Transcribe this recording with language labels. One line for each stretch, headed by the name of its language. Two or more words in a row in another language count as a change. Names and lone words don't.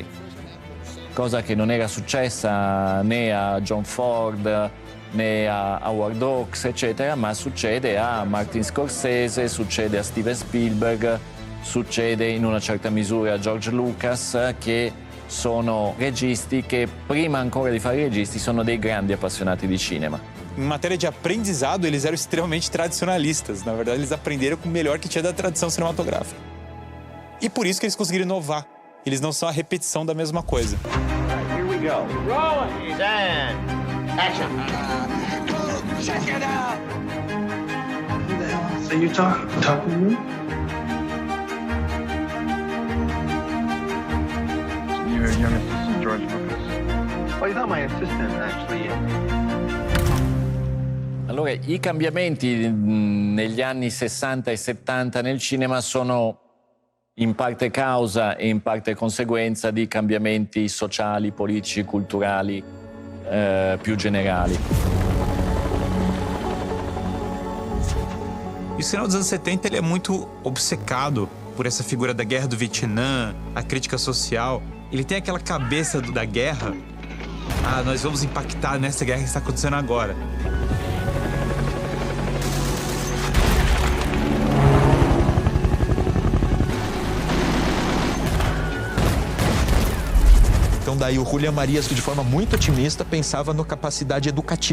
Italian: Cosa che non era successa né a John Ford né a Howard Hawks, eccetera, ma succede a Martin Scorsese, succede a Steven Spielberg, succede in una certa misura a George Lucas, che sono registi che prima ancora di fare registi sono dei grandi appassionati di cinema.
Portuguese: Em matéria de aprendizado, eles eram extremamente tradicionalistas. Na verdade, eles aprenderam com o melhor que tinha da tradição cinematográfica. E por isso que eles conseguiram inovar. Eles não são a repetição da mesma coisa.
English: Here we go. Rolling. Stand. Action. Check it out! Who the hell are you talking to me? Your young assistant, George Lucas. Well, he's not my assistant, actually.
Italian: Allora, i cambiamenti negli anni 60 e 70 nel cinema sono in parte causa e in parte conseguenza di cambiamenti sociali, politici, culturali più generali.
Portuguese: E o cinema dos anos 70 ele é muito obcecado por essa figura da guerra do Vietnã, a crítica social. Ele tem aquela cabeça da guerra. Nós vamos impactar nessa guerra que está acontecendo agora. Então daí o Julián Marías, que de forma muito otimista, pensava na capacidade educativa do filme.